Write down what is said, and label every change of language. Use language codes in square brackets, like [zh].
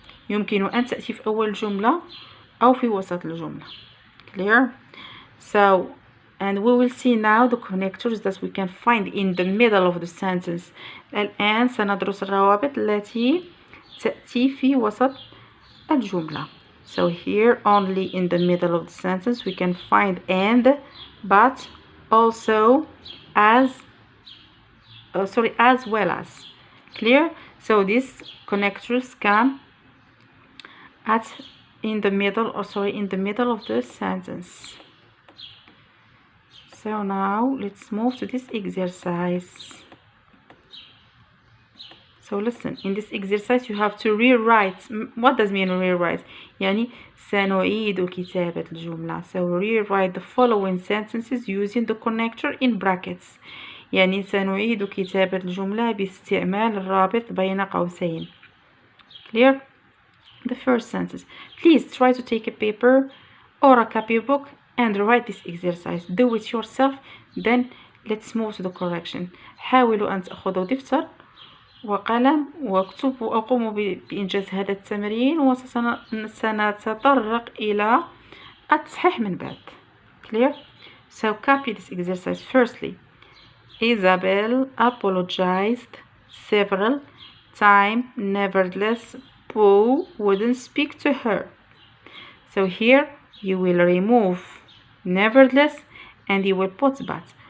[ar] يمكن أن تأتي في أول جملة أو في وسط الجملة. [en] Clear? So and we will see now the connectors that we can find in the middle of the sentence. [ar] الآن سندرس الروابط التي تأتي في وسط الجملة. [en] So here only in the middle of the sentence we can find and, but, also, as as well as. Clear? So these connectors come in the middle of the sentence. So now let's move to this exercise. So listen, in this exercise you have to rewrite. What does mean rewrite? [ar] يعني سنعيد كتابة الجملة. [en] So rewrite the following sentences using the connector in brackets. [ar] يعني سنعيد كتابة الجملة باستعمال الرابط بين قوسين. [en] Clear? The first sentence. Please try to take a paper or a copybook and write this exercise. Do it yourself. Then let's move to the correction. [ar] حاولوا أن تأخذوا دفتر وقلم واكتبوا أو قوموا بإنجاز هذا التمرين وسنتطرق إلى التصحيح من بعد. [en] Clear? So copy this exercise. Firstly, Isabel apologized several times. Nevertheless, Paul wouldn't speak to her. So here you will remove nevertheless and you will put but.